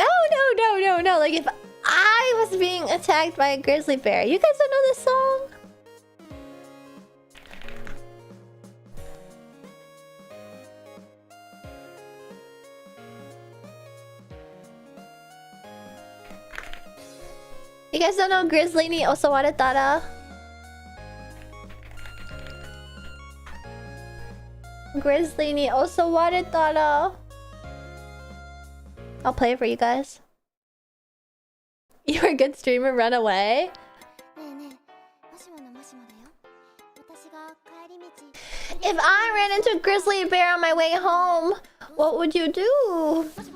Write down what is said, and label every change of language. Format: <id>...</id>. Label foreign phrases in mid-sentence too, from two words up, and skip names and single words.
<en>Like if I was being attacked by a grizzly bear. You guys don't know this song? You guys don't know Grizzly ni Osawaretara? Grizzly ni Osawaretara. I'll play it for you guys. You're a good streamer, run away. If I ran into a grizzly bear on my way home, what would you do?</en>